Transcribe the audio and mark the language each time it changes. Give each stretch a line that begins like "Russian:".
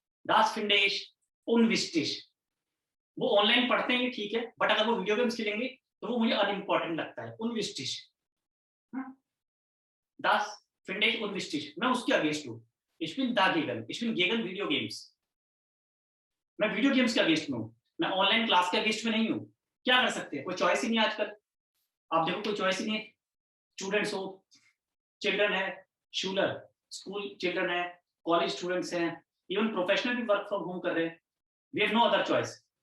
German: Das finde ich unwichtig.
Hindi: वो online पढ़ते हैं ठीक है, बट अगर वो वीडियो गेम्स खेलेंगे तो वो मुझे अनइम्पोर्टेंट लगता है, unwichtig.
German: Das finde ich unwichtig.
Hindi: मैं उसके अगेंस्ट हूँ.
German: Ich bin dagegen. Ich bin gegen Video Games.
Hindi: मैं वीडियो गेम्स के अगेंस्ट में हूँ, मैं ऑनलाइन क्लास के अगेंस्ट में नहीं हूँ. क्या कर सकते हैं, कोई चॉइस ही नहीं है आजकल. आप देखो कोई चॉइस ही नहीं है. स्टूडेंट्स हो, चिल्ड्रन है, शूलर स्कूल चिल्ड्रन है, कॉलेज स्टूडेंट्स हैं, इवन प्रोफेशनल भी वर्क फ्रॉम होम कर रहे हैं.
English: We have no other choice.